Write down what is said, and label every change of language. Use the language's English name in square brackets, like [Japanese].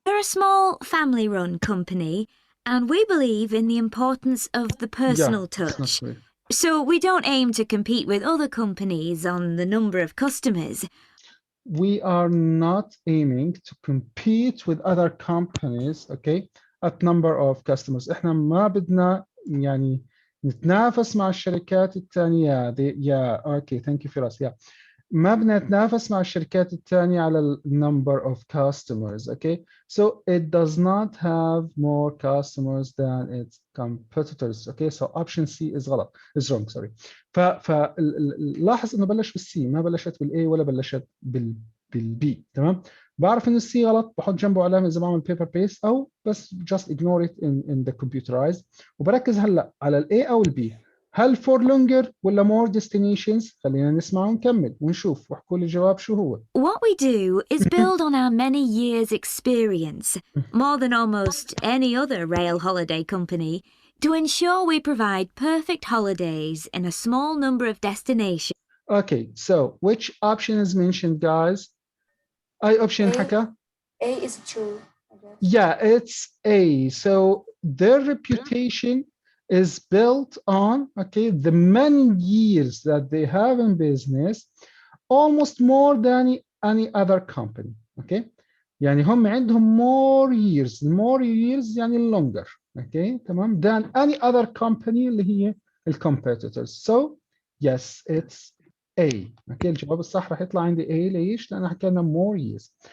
[English] We're a small family-run company, and we believe in the importance of the personal touch. So we don't aim to compete with other companies on the number of customers. We are not aiming to compete with other companies, okay, at number of customers. [Arabic] إحنا ما بدنا يعني نتنافس مع الشركات الثانية. [English] Okay, thank you Firas. Yeah. [Arabic] ما بدنا نتنافس مع الشركات الثانية على [English] number of customers, [Arabic] okay? [English] So it does not have more customers than its competitors, okay? So option C is [Arabic] غلط, [English] is wrong, sorry. [Arabic] فلاحظ إنه بلش بالسي، ما بلشت بالA ولا بلشت بالB، تمام؟ بعرف إنه السي غلط، بحط جنبه علامة إذا بعمل [English] paper paste [Arabic] أو بس [English] just ignore it in the computerized، [Arabic] وبركز هلا على الA أو الB. هل [English] for longer [Arabic] ولا [English] more destinations؟ [Arabic] خلينا نسمع ونكمل ونشوف واحكوا لي الجواب شو هو. [English] What we do is build on our many years' experience, more than almost any other rail holiday company, to ensure we provide perfect holidays in a small number of destinations. Okay, so which option is mentioned, guys? [Arabic] أي option حكى؟ [English] A is true, I guess. Yeah, it's A. So their reputation is built on, okay, the many years that they have in business, almost more than any other company, okay? [Arabic] يعني هم عندهم [English] more years [Arabic] يعني longer, okay, تمام, [English] than any other company [Arabic] اللي هي competitors. [English] So yes, it's A. [Arabic] okay, الجواب الصح راح يطلع عندي A. ليش؟ لأن حكينا [English] more years.